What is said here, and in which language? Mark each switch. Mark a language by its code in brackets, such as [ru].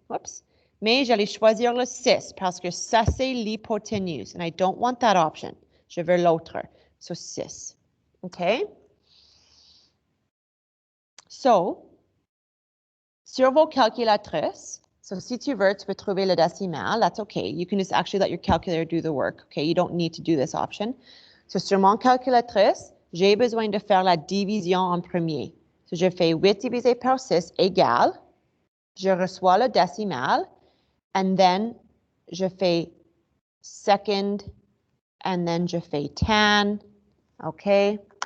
[fr] Oups. Mais j'allais choisir le 6 parce que ça, c'est l'hypoténuse. And I don't want that option. Je veux l'autre. So 6. OK? So, sur vos calculatrices, so si tu veux, tu peux trouver le décimal, that's okay. [en] You can just actually let your calculator do the work, okay? You don't need to do this option. [fr] So, sur mon calculatrice, j'ai besoin de faire la division en premier. So, je fais 8 divisé par 6 égale, je reçois le décimal, and then je fais second, and then je fais tan, okay?